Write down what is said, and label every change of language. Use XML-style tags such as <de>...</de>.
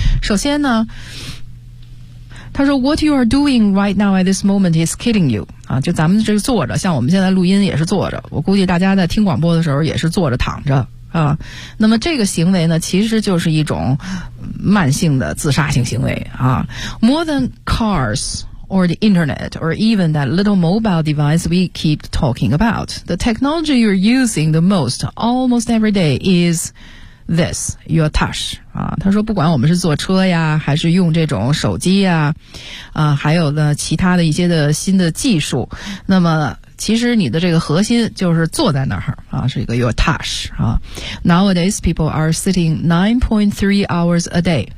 <zh>首先呢，他说</zh> <en>what you are doing right now at this moment is killing you</en> <zh>啊，就咱们这个坐着，像我们现在录音也是坐着，我估计大家在听广播的时候也是坐着躺着啊。那么这个行为呢，其实就是一种慢性的自杀性行为啊。</zh> <en>More than cars. Or the internet, or even that little mobile device we keep talking about. The technology you're using the most almost every day is this, your touch.</en> <zh>啊，他说不管我们是坐车呀，还是用这种手机呀，啊，还有呢其他的一些的新的技术，那么其实你的这个核心就是坐在那儿啊，是一个</zh> <en>your touch</en> <zh>啊。</zh> <en>Nowadays, people are sitting 9.3 hours a day.</en>